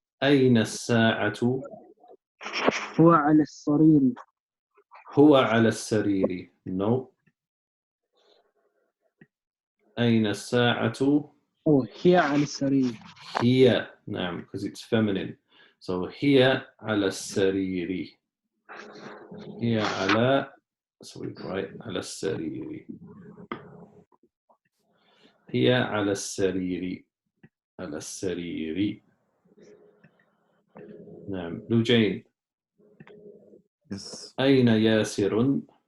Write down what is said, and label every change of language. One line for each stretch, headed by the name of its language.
Arabic: أين الساعة؟ هو على السرير. هو على السرير. No. أين الساعة؟ هي على السرير. هي.
English: نعم, because it's feminine.
Arabic: So هي على السرير. هي على.
English: So we write
Arabic: على السرير. هي على السرير. على السرير. نعم. لوجين.
English: Yes.
Arabic: أين ياسر؟